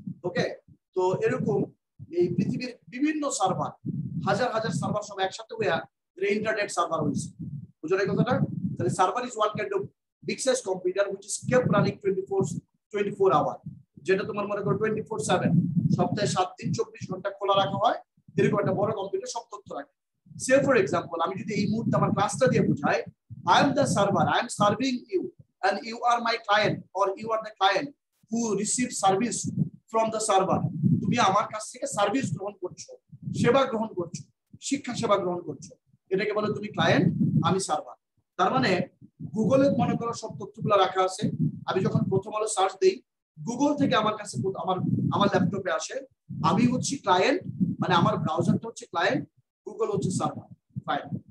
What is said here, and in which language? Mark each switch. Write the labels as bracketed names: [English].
[Bangla] ওকে, তো এরকম এই পৃথিবীর বিভিন্ন সার্ভার, হাজার হাজার সার্ভার সব একসাথে হয়ে ইন্টারনেট সার্ভার হয়েছে। বুঝলে কথাটা? [English] তাহলে server is one kind of big size computer which is kept running 24 hour, [Bangla] যেটা তোমার মনে করো 24/7, সপ্তাহে 7 দিন 24 ঘন্টা খোলা রাখা হয়। এরকম একটা বড় কম্পিউটার সব তথ্য রাখে। সে ফর এক্সাম্পল আমি যদি এই মুহূর্তে আমার ক্লাসটা দিয়ে বুঝাই, [English] I am the server, I am serving you, and you are my client, or you are the client who receives service from the server. [Bangla] তুমি আমার কাছ থেকে সার্ভিস গ্রহণ করছো, সেবা গ্রহণ করছো, শিক্ষা সেবা গ্রহণ করছো, এটাকে বলে তুমি ক্লায়েন্ট, আমি সার্ভার। তার মানে গুগলে মনে করো সব তথ্যগুলো রাখা আছে। আমি যখন প্রথম আলো সার্চ দেই, গুগল থেকে আমার কাছে আমার ল্যাপটপে আসে, আমি হচ্ছি ক্লায়েন্ট, মানে আমার ব্রাউজারটা হচ্ছে ক্লায়েন্ট, গুগল হচ্ছে সার্ভার। ফাইন।